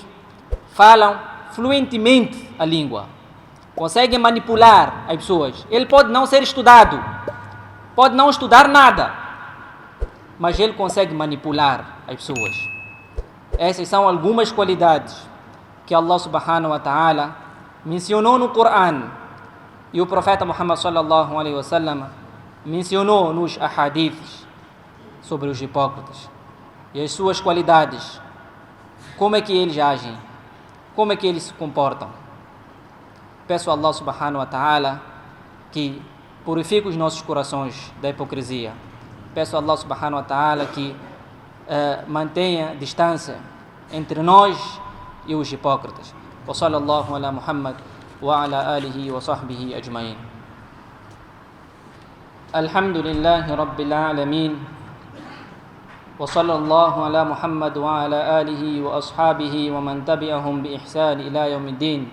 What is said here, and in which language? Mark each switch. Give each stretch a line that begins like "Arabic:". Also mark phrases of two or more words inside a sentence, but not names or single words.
Portuguese: Falam fluentemente a língua. Conseguem manipular as pessoas. Ele pode não ser estudado, pode não estudar nada, mas ele consegue manipular as pessoas. Essas são algumas qualidades que
Arabic: الله سبحانه وتعالى
Portuguese: mencionou no Coran e o profeta Muhammad
Arabic: صلى الله عليه وسلم
Portuguese: mencionou nos ahadiths sobre os hipócritas e as suas qualidades, como é que eles agem, como é que eles se comportam. Peço a
Arabic: الله سبحانه وتعالى
Portuguese: que purifique os nossos corações da hipocrisia. Peço a
Arabic: الله سبحانه وتعالى
Portuguese: que mantenha distância entre nós e os hipócritas.
Arabic: وصلى الله على محمد وعلى آله وصحبه أجمعين. الحمد لله رب العالمين. وصلى الله على محمد وعلى آله وأصحابه ومن تبعهم بإحسان إلى يوم الدين.